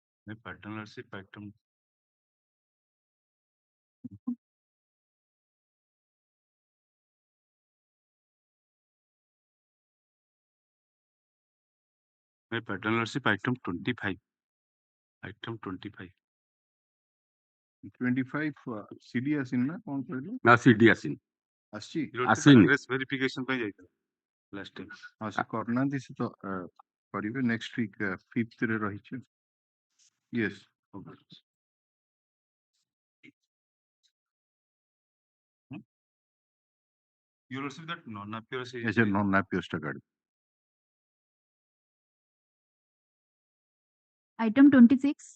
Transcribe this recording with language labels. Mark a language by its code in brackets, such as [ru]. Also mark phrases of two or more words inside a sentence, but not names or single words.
[en] My partnership item. My partnership item 25. [or] Item 25. 25 CD ଆସିନି ନା କଣ କହିଲୁ? ନା CD ଆସିନି। ଆସିଛି? ଆସିନି। [en] address verification [or] ପାଇଁ ଯାଇଥିଲା [en] last time। [or] ହଁ ସେ କରିନାହାନ୍ତି ସେ ତ କରିବେ [en] next week 5th [or] ରେ ରହିଛି। [en] Yes. Okay. You received that non-appearance? Yes, non-appearance card. Item 26.